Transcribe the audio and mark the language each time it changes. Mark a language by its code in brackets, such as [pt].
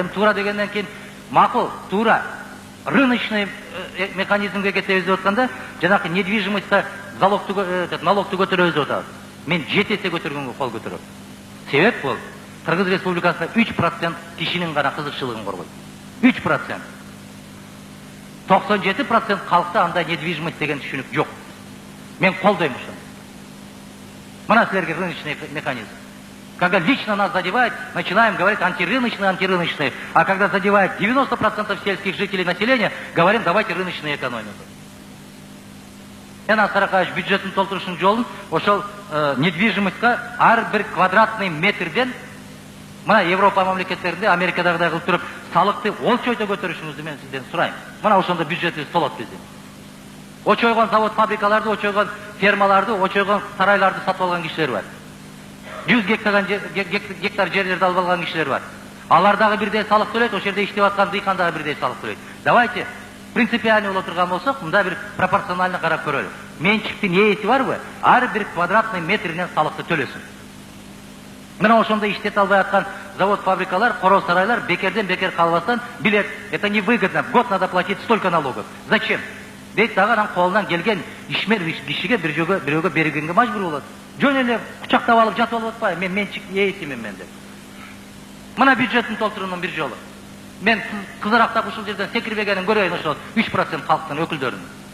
[ky] Эми туура дегенден кийин макул, туура. Рыночный механизмге кетебиз деп атканда, жанакы недвижимостька налогту көтөрөбүз деп атабыз. Мен 7 эсе көтөргөнгө кол көтөрөм. Себеп бул Кыргыз Республикасында 3% кишинин гана кызыкчылыгын коргойт. 3%. 97% халкта андай недвижимость деген түшүнүк жок. Мен колдойм ушуну. Мына силерге рыночный механизм. [ru] Когда лично нас задевает, начинаем говорить антирыночный. А когда задевает 90% сельских жителей населения, говорим, давайте рыночную экономику. [ky] Аскар Акаевич бюджеттин толтурушунун жолун ошол недвижимостька ар бир квадратный метрден мына Европа мамлекеттеринде, Америкадагыдай кылып туруп, салыкты олчойто көтөрүшүңүздү мен сизден сурайм. Мына ошондо бюджетибиз толот биздин. Очойгон завод, фабрикаларды, очойгон фермаларды, очойгон сарайларды сатып алган кишилер бар. 100 гектар жерлерди алып алган кишилер бар. Алар дагы бирдей салык төлөйт, ошол жерде иштеп аткан дыйкан дагы бирдей салык төлөйт. [ru] Давайте принципиально [ky] боло турган болсок, мында бир пропорционально карап көрөлү. Менчиктин ээси барбы? Ар бир квадратный метринен салыкты төлөсүн. Мына ошондо иштете албай аткан завод, фабрикалар, короз сарайлар бекерден бекер калбастан билет, [ru] это невыгодно, в год надо платить столько налогов. Зачем? [ky] Дейт дагы анан колунан келген ишмер кишиге бирөөгө бергенге мажбур болот. Жөн эле кучактап алып жатып алып атпайбы? Мен менчик ээсимин мен деп. Мына бюджеттин толтуруунун бир жолу. Мен кызарактап ушул жерден секирбегенин көрөйүн ошол 3% калктын өкүлдөрүнүн.